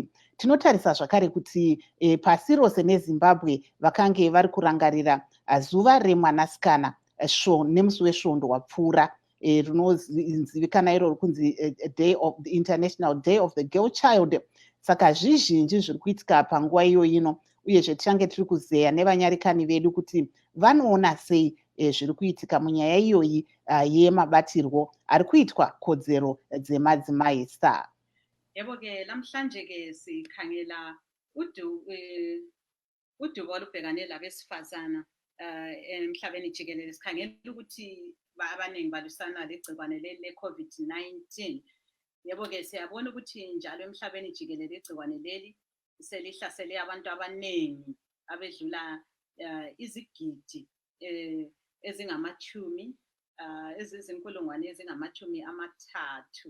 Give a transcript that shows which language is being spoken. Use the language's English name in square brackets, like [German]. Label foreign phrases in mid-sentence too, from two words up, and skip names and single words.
[Shona] Tinotarisa zvakare kuti pasi rose neZimbabwe vakange vari kurangarira zuva remwanasikana nemusi wesvondo wapfuura, rinozivikana iroro kunzi the International Day of the Girl Child. Saka zvizhinji zviri kuitika panguva iyoyino, uyezve tichange tiri kuzeya nevanyarikani vedu kuti vanoona sei zviri kuitika munyaya iyoyi yemabatirwo ari kuitwa kodzero dzemadzimai. Star. [North Ndebele] Yebo ke lamhlanje ke sikhangela udubo olubhekane labesifazana emhlabeni jikelele. Sikhangela ukuthi abaningi balwisana legcikwane le-COVID-19. Yebo ke siyabona ukuthi njalo emhlabeni jikelele igcikwane leli selihlasele abantu abaningi abedlula izigidi ezingama-10 ezizinkulungwane ezingamachumi amathathu.